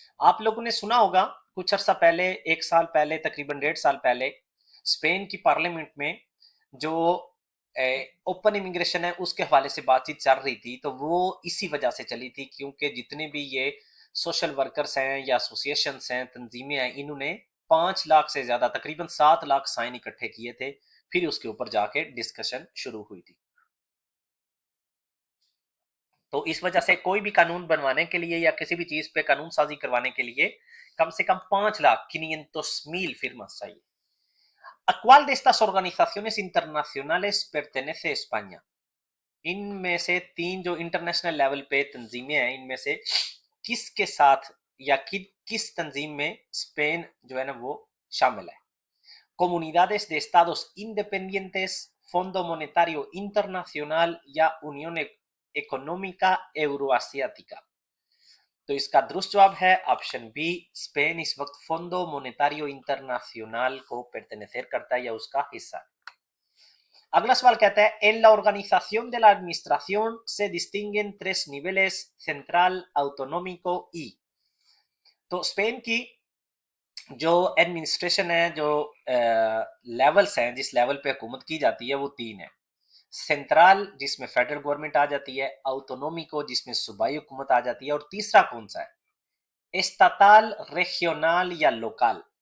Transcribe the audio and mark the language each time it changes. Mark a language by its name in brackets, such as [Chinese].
[Hindi] आप लोगों ने सुना होगा कुछ अर्सा पहले, 1 साल पहले, तकरीबन 1.5 साल पहले स्पेन की पार्लियामेंट में जो ओपन इमिग्रेशन है उसके हवाले से बातचीत चल रही थी, तो वो इसी वजह से चली थी क्योंकि जितने भी ये सोशल वर्कर्स हैं या एसोसिएशंस हैं, तंजीमें हैं, इन्होंने 5 लाख से ज्यादा, तकरीबन 7 लाख साइन इकट्ठे किए थे, फिर उसके ऊपर जाके डिस्कशन शुरू हुई थी। तो इस वजह से कोई भी कानून बनवाने के लिए या किसी भी चीज पे कानून साजी करवाने के लिए कम से कम 5 लाख, 500,000 firmas चाहिए। [Spanish] ¿A cuál de estas organizaciones internacionales pertenece España? [Hindi] इनमें से 3 जो इंटरनेशनल लेवल पे तंजीमें हैं, इनमें से किसके साथ या किस तंजीम में स्पेन जो है ना वो शामिल है? [Spanish] Comunidades de Estados Independientes, Fondo Monetario Internacional या Unión Económica Euroasiática? [Hindi] तो इसका दुरुस्त जवाब है ऑप्शन बी, स्पेन इस वक्त फोंडो मोनेटारियो इंटरनेशनल को pertenecer करता है या उसका हिस्सा है। अगला सवाल कहता है, [Spanish] en la organización de la administración se distinguen 3 niveles, central, autonómico y। [Hindi] तो स्पेन की जो एडमिनिस्ट्रेशन है, जो लेवल्स हैं, जिस लेवल पे हुकूमत की जाती है वो 3 है। सेंट्रल जिसमें फेडरल गवर्नमेंट आ जाती है, ऑटोनोमिको जिसमें सूबाई हुकूमत आ जाती है, और तीसरा कौन सा है? [Spanish] एस्ताताल, रेजियोनल या लोकल?